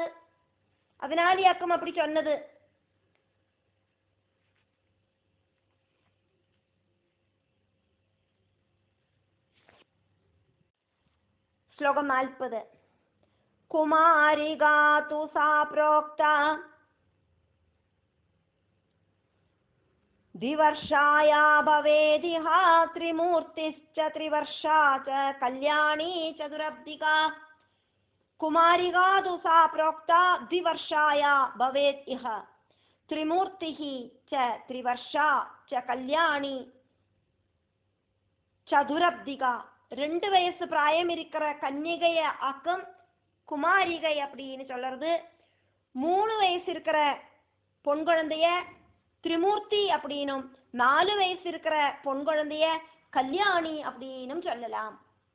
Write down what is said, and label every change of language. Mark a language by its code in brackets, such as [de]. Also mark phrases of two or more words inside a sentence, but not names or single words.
[ta] அதனாலியாக்கும் அப்படி சொன்னது. ஸ்லோகம் 40. [sa] कुमारिका तु सा प्रोक्ता द्विवर्षाया भवेदिह त्रिमूर्तिश्च त्रिवर्षा च कल्याणी चतुरब्धिका. कुमारिका तु सा प्रोक्ता द्विवर्षाया भवेत् इह त्रिमूर्तिः च त्रिवर्षा च कल्याणी चतुरब्धिका. [ta] 2 வயசு பிராயம் இருக்கிற கன்னிகைய ஆக்கம் குமாரிகை அப்படின்னு சொல்றது. 3 வயசு இருக்கிற பொன் குழந்தைய திரிமூர்த்தி அப்படின்னும், 4 வயசு இருக்கிற பொன் குழந்தைய கல்யாணி அப்படின்னும் சொல்லலாம்.